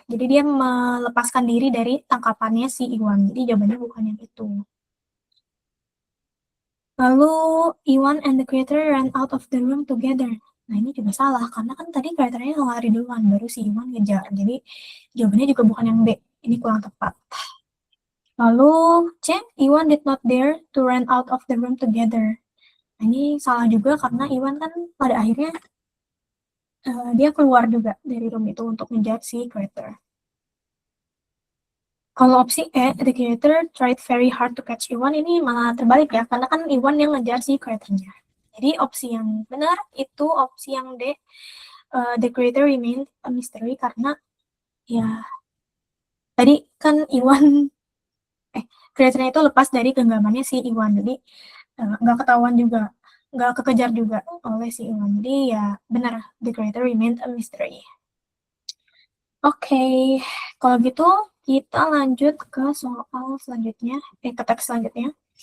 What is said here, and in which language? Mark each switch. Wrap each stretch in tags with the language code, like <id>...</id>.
<id>Jadi dia melepaskan diri dari tangkapannya si Iwan. Jadi jawabannya bukan yang itu. Lalu</id> <en>Iwan and the creator ran out of the room together.</en> <id>Nah, ini juga salah karena kan tadi creatornya lari duluan, baru si Iwan ngejar. Jadi jawabannya juga bukan yang B. Ini kurang tepat. Lalu</id> <en>C, Iwan did not dare to run out of the room together.</en> <id>Nah, ini salah juga karena Iwan kan pada akhirnya dia keluar juga dari room itu untuk ngejar si creator. Kalau opsi E,</id> <en>the creator tried very hard to catch Iwan,</en> <id>ini malah terbalik ya, karena kan Iwan yang ngejar si creator-nya. Jadi opsi yang benar itu opsi yang D,</id> <en>the creator remained a mystery,</en> <id>karena ya tadi kan Iwan, creator-nya itu lepas dari genggamannya si Iwan, jadi nggak ketahuan juga, nggak kekejar juga oleh si Iwan. Jadi ya benar,</id> <en>the creator remained a mystery.</en> <id>Oke, kalau gitu kita lanjut ke soal selanjutnya, ke teks selanjutnya.</id>